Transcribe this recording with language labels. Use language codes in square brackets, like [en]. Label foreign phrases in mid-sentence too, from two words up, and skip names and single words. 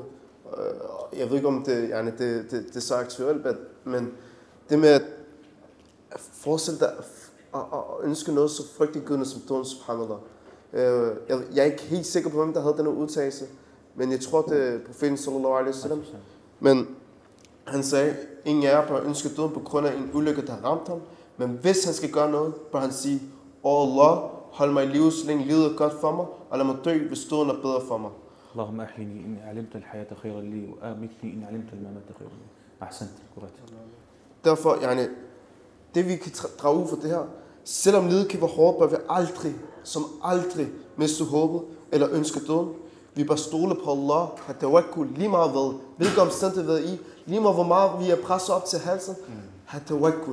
[da] Jeg ved ikke, om det er så aktuelt, men det med at forestille dig at ønske noget så frygtindgydende som døden, subhanallah. Jeg er ikke helt sikker på, hvem der havde denne udtalelse, men jeg tror, det er profeten [ar] صلى الله عليه وسلم. [da] Men han sagde, ingen af jer bør ønske døden på grund af en ulykke, der har ramt ham. Men hvis han skal gøre noget, bør han sige, Allah, hold mig i live, så længe livet er godt for mig, og lad mig dø, hvis døden er bedre for mig. [ar] اللهم أحيني إن علمت الحياة خيرا لي وأمتني إن علمت الممات خيرا لي. [da] Ahsant, korrekt. Derfor, det vi kan drage ud fra det her, selvom livet kan være hårdt, bør vi aldrig miste håbet eller ønske døden. Vi bør stole på Allah, have tawakkul, lige meget hvad, hvilke omstændigheder i, lige meget hvor meget vi er presset op til halsen, have tawakkul.